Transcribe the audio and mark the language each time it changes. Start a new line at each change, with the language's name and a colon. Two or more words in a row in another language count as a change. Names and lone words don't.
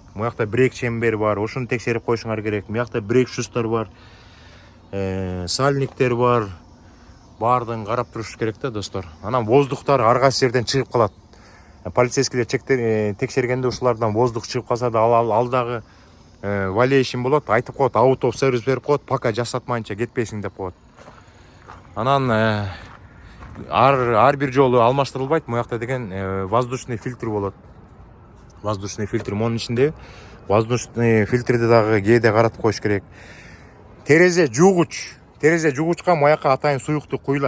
Kyrgyz: Муякта брейк чембери бар, ошону текшерип коюшуңар керек. Муякта брейк шустар бар, сальниктер бар. Баардыгын карап туруш керек да достор. Анан воздухтар ар кайсы жерден чыгып калат. Полицейскийлер текшергенде ушулардан воздух чыгып калса да ал дагы валейшин болот, айтып коет,
English: out of service
Kyrgyz: берип коет, пока жасатмайынча кетпейсиң деп коет. Анан ар бир жолу алмаштырылбайт. Муякта деген
Russian: воздушный фильтр
Kyrgyz: болот.
Russian: Воздушный фильтр,
Kyrgyz: монун ичинде
Russian: воздушный фильтрди
Kyrgyz: дагы кээде каратып коюш керек. Терезе жугучка муяка атайын суюктук куюлат.